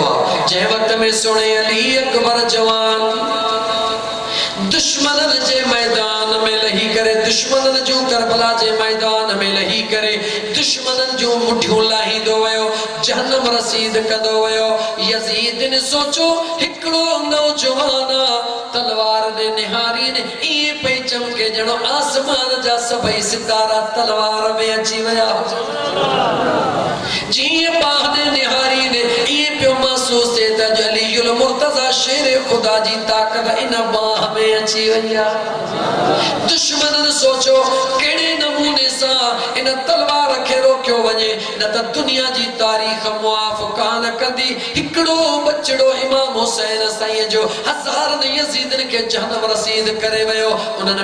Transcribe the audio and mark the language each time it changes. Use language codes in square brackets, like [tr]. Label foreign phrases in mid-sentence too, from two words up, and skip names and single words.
[sd] आहे जंहिं वक़्त में सुणे अली अकबर जवान दुश्मननि जे मैदान में लही करे दुश्मननि जूं करबला जे मैदान में लही करे दुश्मननि जूं मुठियूं लाहींदो वियो जहन्नम रसीद कंदो वियो यज़ीद ने सोचो हिकिड़ो नौजवान तलवार दे निहारी ने इहे पई चमके ॼणो आसमान जा सभई सितारा तलवार में अची विया जीअं बाह ने निहारी ने इहे पियो महसूस थिए त अलीयुल मुर्तज़ा शेर खुदा जी ताक़त इन बाह में अची वई आहे दुश्मननि सोचो कहिड़े नमूने सां इन तलवार खे रोकियो वञे न त दुनिया जी तारीख़ मुआफ़ कान कंदी हिकिड़ो बचड़ो इमाम हुसैन साईं जो हज़ारनि यज़ीदनि खे जहन्नम रसीद करे वियो उन्हनि